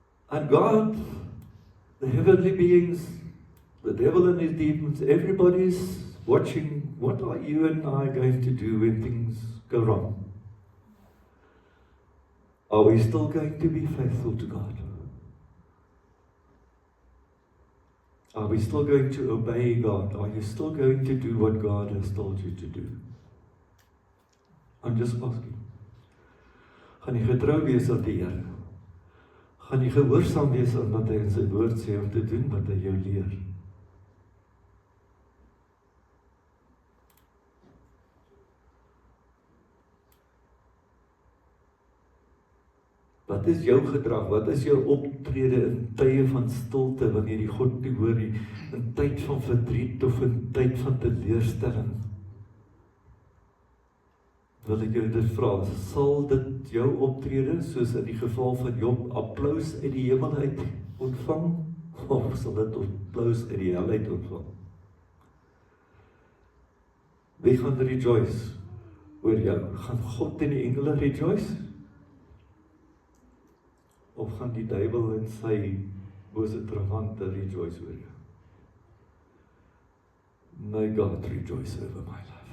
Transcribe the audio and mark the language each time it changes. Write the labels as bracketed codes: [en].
[en] And God, the heavenly beings, the devil and his demons, everybody's watching, what are you and I going to do when things go wrong? Are we still going to be faithful to God? Are we still going to obey God? Are you still going to do what God has told you to do? I'm just asking. [af] Gaan jy getrou wees aan die Here? Gaan jy gehoorsaam wees aan wat hy in sy woord sê om te doen wat hy jou leer? Wat is jou gedrag? Wat is jou optrede in tye van stilte, wanneer jy God nie hoor nie, in tyd van verdriet of in tyd van teleurstelling? Wil ek jou dit vra, sal dit jou optrede, soos in die geval van Job, applaus uit die hemel uit ontvang, of sal dit applaus uit die hel uit ontvang? Wie gaan rejoice oor jou? Gaan God en die engele rejoice? Of gaan die duiwel en sy bose trawante rejoice oor jou? [en] May God rejoice over my life.